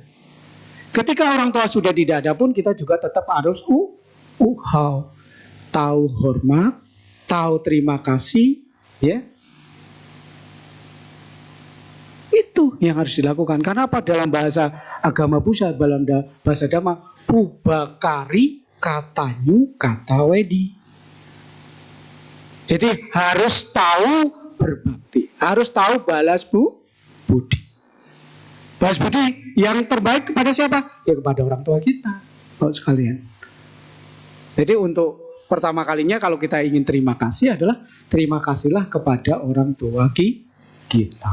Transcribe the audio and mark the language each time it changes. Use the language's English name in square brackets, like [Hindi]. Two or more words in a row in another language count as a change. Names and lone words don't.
[Indonesian] Ketika orang tua sudah tidak ada pun kita juga tetap harus tahu hormat, tahu terima kasih, ya. Itu yang harus dilakukan. Karena apa? Dalam bahasa agama Buddha, dalam bahasa Dhamma, [Pali] pubakari katanyu kata wedi. [Indonesian] Jadi harus tahu berbakti, harus tahu balas budi. Balas budi yang terbaik kepada siapa? Ya kepada orang tua kita, Bapak sekalian. Jadi untuk pertama kalinya kalau kita ingin terima kasih adalah terima kasihlah kepada orang tua kita.